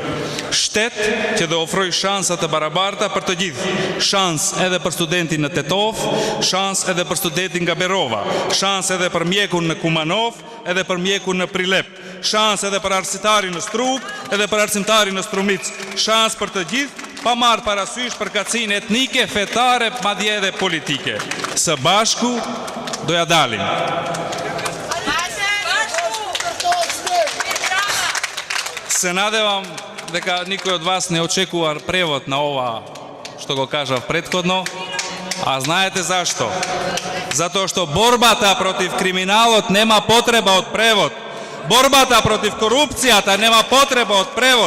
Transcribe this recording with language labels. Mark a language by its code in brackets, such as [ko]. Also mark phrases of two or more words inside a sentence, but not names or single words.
[sq] Shtet që do ofroj shansa të barabarta për të gjithë, shans edhe për studentin në Tetov, shans edhe për studentin nga Berova, shans edhe për mjekun në Kumanov, edhe për mjekun në Prilep, shans edhe për arsimtarin në Strug, edhe për arsimtarin në Strumic, shans për të gjithë, pa marrë parasysh përkatësinë etnike, fetare, madje edhe politike. Së bashku do ja dalim. [mk] Se nadevам дека никој од вас не очекува превод на ова што го кажав претходно, а знаете зашто? Затоа што борбата против криминалот нема потреба од превод. Борбата против корупцијата нема потреба од превод.